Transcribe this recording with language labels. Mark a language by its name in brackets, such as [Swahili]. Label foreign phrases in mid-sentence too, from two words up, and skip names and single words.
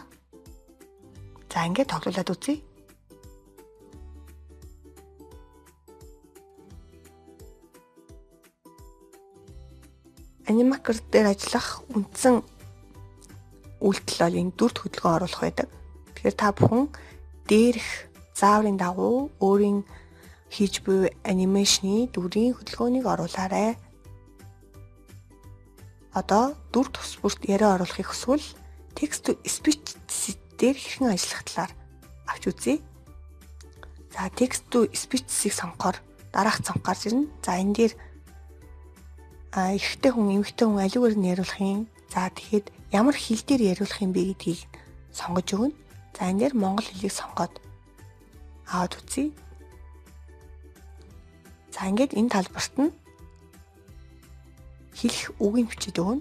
[Mongolian] За ингээд тоглуулад үзье. Аниматор дээр ажиллах үндсэн үйлдэл бол энэ дүрт хөдөлгөөн оруулах байдаг. Тэгэхээр та бүхэн дээрх зааврын дагуу өөрийн хийж буй анимашны дүрийн хөдөлгөөнийг оруулаарай. Одоо дүр тус бүрт яриа оруулахыг хүсвэл [English] text to speech [Mongolian] дээр хэрхэн ажиллах талаар авч үзье. За [English] text to speech- [Mongolian] ийг сонгохоор дараах цонх гарч ирнэ. За энэ дээр эрэгтэй хүн, эмэгтэй хүн аливаар нь яриулах юм. За тэгэхэд ямар хэл дээр яриулах юм бэ гэдгийг сонгож өгнө. За энэ дээр монгол хэлийг сонгоод аваад үзье. За ингээд энэ талбарт нь хэлэх үгийн бичиж өгнө.